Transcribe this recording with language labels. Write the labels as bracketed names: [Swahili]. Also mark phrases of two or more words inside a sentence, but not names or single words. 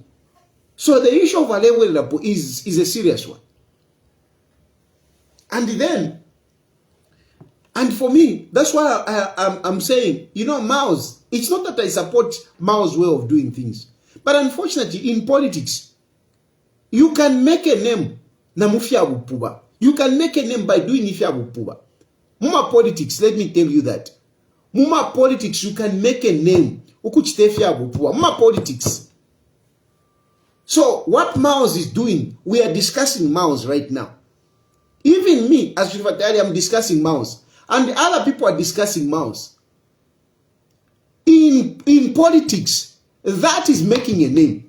[English] So the issue of Alebwe is a serious one. And for me, that's why I'm saying, Mao's, it's not that I support Mao's way of doing things. But unfortunately, in politics, you can make a name [Bemba] na mufia bupuba. [English] You can make a name by doing [Bemba] ifya bupuba. [English] Muma politics, let me tell you that. Muma politics, you can make a name. [Bemba] Ukuchitefia bupuba. Muma politics. [English] So, what Mao's is doing, we are discussing Mao's right now. Even me, as Chilufya Tayali, I'm discussing Mao's. And other people are discussing Mao's. In politics, that is making a name.